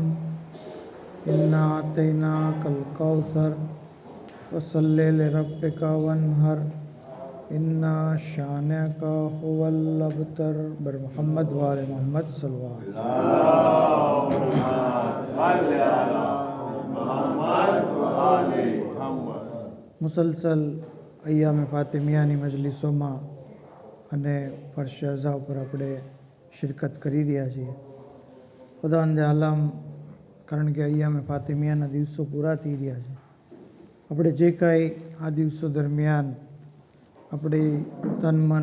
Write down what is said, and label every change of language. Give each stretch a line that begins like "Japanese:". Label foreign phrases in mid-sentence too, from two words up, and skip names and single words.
Arabic: إنا أعطيناك الكوثر فصل لربك وانحر إن شانئك هو الأبتر. بر محمد و آل محمد صلى الله عليه وسلم.
Gujarati: મુસલસલ અય્યામ ફાતિમિયાની મજલિસો અને ફર્શ અઝા ઉપર આપણે શિરકત કરી રહ્યા છીએ। ખુદાવંદે આલમ કારણ કે અય્યામે ફાતિમિયાના દિવસો પૂરા થઈ રહ્યા છે, આપણે જે કાંઈ આ દિવસો દરમિયાન આપણી તન મન